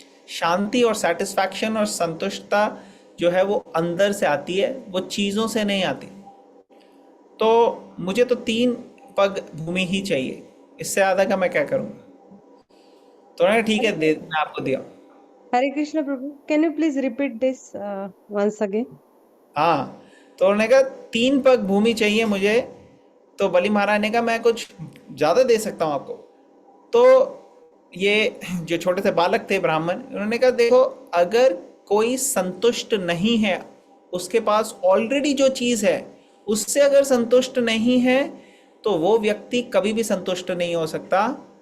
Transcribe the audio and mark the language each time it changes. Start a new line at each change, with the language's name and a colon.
Hindi: शांति और सेटिस्फैक्शन और संतुष्टता जो है वो अंदर से आती है, वो चीज़ों से नहीं आती। तो मुझे तो 3 पग भूमि ही चाहिए, इससे ज़्यादा का मैं क्या करूँगा। तो उन्होंने ठीक है, दे मैं आपको दिया।
English: Hare Krishna Prabhu, can you please repeat this once again?
Hindi: हाँ, तो उन्होंने कहा 3 पग भूमि चाहिए मुझे। तो बलि महाराज ने कहा मैं कुछ ज़्यादा दे सकता हूँ आपको। तो ये जो छोटे से बालक थे ब्राह्मण, उन्होंने कहा देखो, अगर कोई संतुष्ट नहीं है, उसके पास ऑलरेडी जो चीज़ है उससे अगर संतुष्ट नहीं है, तो वो व्यक्ति कभी भी संतुष्ट नहीं हो सकता।